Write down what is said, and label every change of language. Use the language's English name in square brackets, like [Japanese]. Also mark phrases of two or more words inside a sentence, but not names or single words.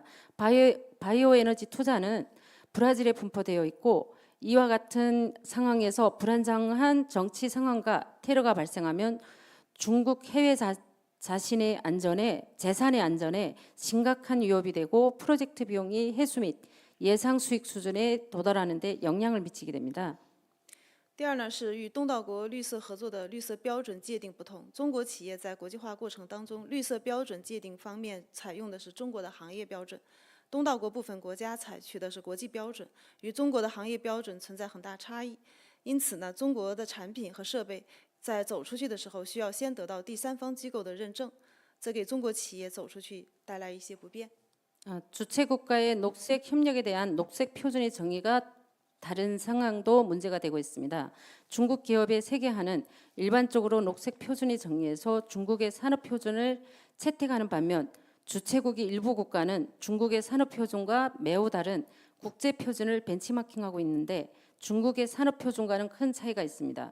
[Korean] 바이오 에너지 투자는 브라질에 분포되어 있고 이와 같은 상황에서 불안정한 정치 상황과 테러가 발생하면 중국 해외 자신의 안전에 재산의 안전에 심각한 위협이 되고 프로젝트 비용이 해수 및 예상 수익 수준에 도달하는 데 영향을 미치게 됩니다. [Chinese] 第二呢是与东道国绿色合作的绿色标准界定不同，中国企业在国际化过程当中，绿色标准界定方面采用的是中国的行业标准，东道国部分国家采取的是国际标准，与中国的行业标准存在很大差异。因此呢，中国的产品和设备在走出去的时候，需要先得到第三方机构的认证，这给中国企业走出去带来一些不便。 [Korean] 주체 국가의 녹색 협력에 대한 녹색 표준의 정의가 다른 상황도 문제가 되고 있습니다. 중국 기업의 세계화는 일반적으로 녹색 표준의 정의에서 중국의 산업 표준을 채택하는 반면 주체국의 일부 국가는 중국의 산업 표준과 매우 다른 국제 표준을 벤치마킹하고 있는데 중국의 산업 표준과는 큰 차이가 있습니다.